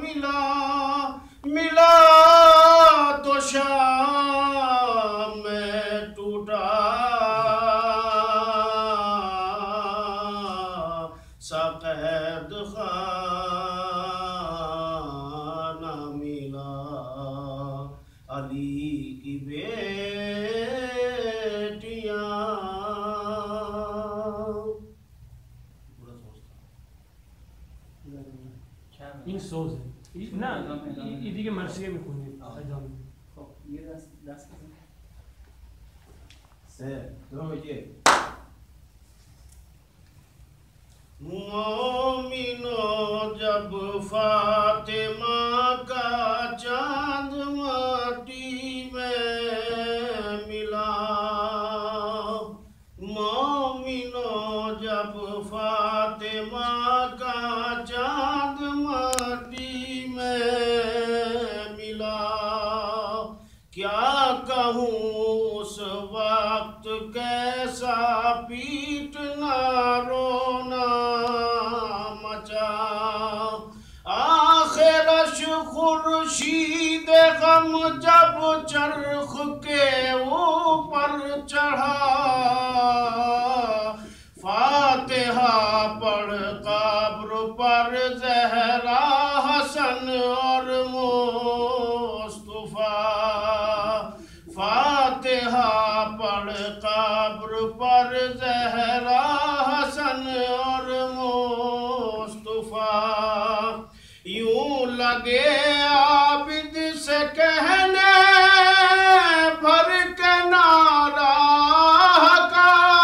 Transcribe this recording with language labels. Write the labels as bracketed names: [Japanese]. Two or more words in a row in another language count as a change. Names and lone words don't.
[Urdu] ملا تو شام میں ٹوٹا سا قید خانہ ملا علی کی بیٹیاں [Persian] این سوز ہے نه این دیگه مرثیه میخونی ادامه خب یه دست بزن [Urdu] 3 2 1 مومنو جب فاطمہ کا چاند مٹی میں ملا مومنو جب فاطمہ کا چاند مٹی میں ملا کیا کہوں اس وقت کیسا پیٹنا رونا مچا آخرش خورشید غم جب چرخ کے اوپر چڑھا فاتحہ پڑھ قبر پر زہرا حسن اور مصطفیٰ فاتحہ پڑھ قبر پر زہرا حسن اور مصطفیٰ یوں لگے عابد سے کہنے بھر کے نعرہ کا